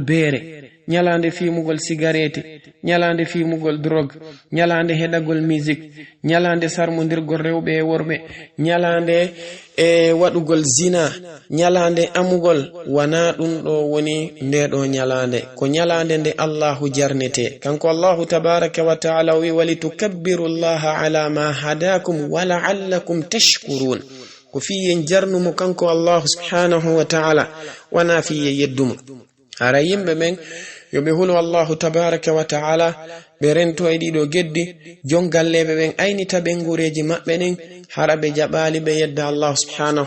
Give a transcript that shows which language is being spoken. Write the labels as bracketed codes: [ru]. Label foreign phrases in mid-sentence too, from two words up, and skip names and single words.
[ff] beere nyalande fimugol cigarette nyalande fimugol drogue nyalande hedagol musique nyalande sarmodirgol rewɓe e worɓe nyalande e waɗugol zina nyalande amugol wana ɗum ɗo woni ndeɗo nyalande ko nyalande nde Allahu jarnete kanko [ar] الله تبارك وتعالى [ff] wi [ar] ولتكبروا الله على ما هداكم ولعلكم [ff] tashkurun ko fiyen jarnumo kanko [ar] الله سبحانه وتعالى [ff] wana fiye yeddumo ara yimɓe ɓen yoɓe hulu [ar] الله تبارك وتعالى [ff] ɓe rento e ɗiɗo geddi jongalleɓe ɓen aynita ɓe ngureji maɓɓe ɗen hara ɓe jaɓali ɓe yedda [ar] الله سبحانه